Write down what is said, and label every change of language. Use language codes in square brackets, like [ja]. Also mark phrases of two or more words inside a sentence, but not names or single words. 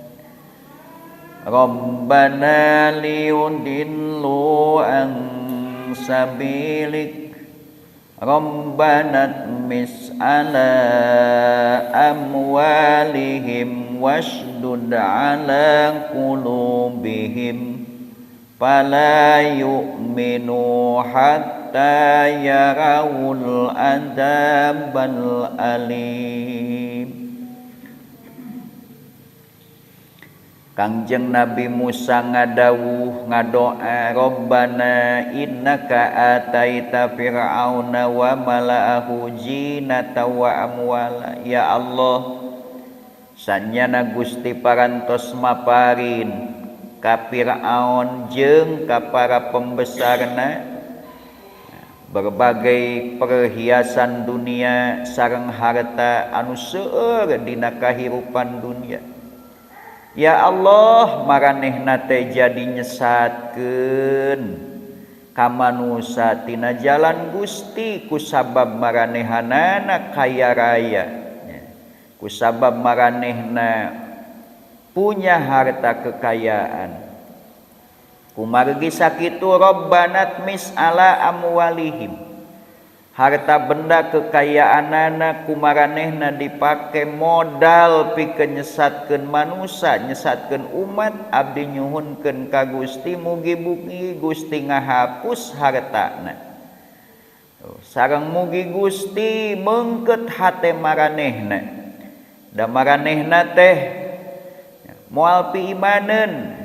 [ar] ربنا ليضلوا عن سبيلك ربنا اطمس على أموالهم واشدد على قلوبهم فلا يؤمنوا حتى يروا العذاب الأليم. [su] Kangjeng Nabi Musa ngadawuh ngadoa, [ar] ربنا إنك آتيت فرعون وملأه زينة وأموالا. يا الله, [su] sanyana Gusti parantos maparin ka Firaun jeung ka para pembesarna [id] berbagai perhiasan dunia [su] sareng harta anu seueur dina kahirupan dunia. [ar] يا الله, [su] maranehna teh jadi nyesatkeun ka manusa tina jalan Gusti kusabab maranehanana kaya raya, kusabab maranehna [id] punya harta kekayaan. [su] Kumargi sakitu [ar] ربنا اطمس على أموالهم, [su] harta benda kekayaanana kumaranehna dipake modal pikeun nyesatkeun manusia, nyesatkeun umat. Abdi nyuhunkeun ka Gusti mugi-mugi Gusti ngahapus hartana, sareng mugi Gusti meungkeut hate maranehna, da maranehna teh moal piimaneun.